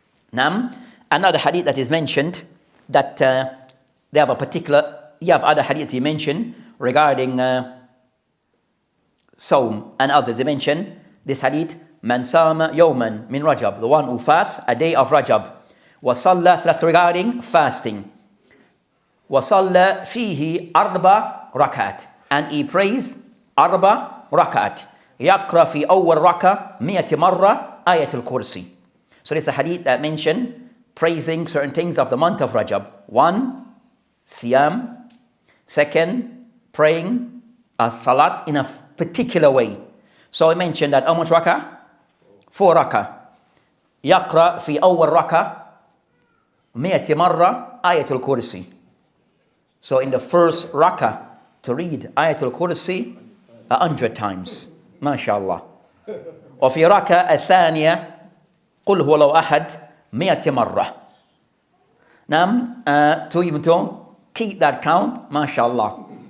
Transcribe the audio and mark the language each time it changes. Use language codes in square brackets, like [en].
[en] Nam, another hadith that is mentioned, that they have a particular, you have other hadith he mentioned regarding Sawm and others. They mention this hadith, [ar] man sama yawman min Rajab, [en] the one who fasts a day of Rajab. Wa salla, so that's regarding fasting. [ar] وصلى فيه أربع ركعات, [en] and he prays [ar] أربع ركعات. يقرأ في أول ركعة 100 مرة آية الكرسي. [en] So this is a hadith that mention praising certain things of the month of Rajab. One, siyam. Second, praying a salat in a particular way. So I mentioned that how much rakah? 4 rakah. [ar] يقرأ في أول ركعة 100 مرة آية الكرسي. [en] So in the first rakah, to read Ayatul Kursi 100 times. MashaAllah. [ar] وفي ركعة الثانية قل هو لو أحد 100 مرة. [en] Now, to keep that count, MashaAllah.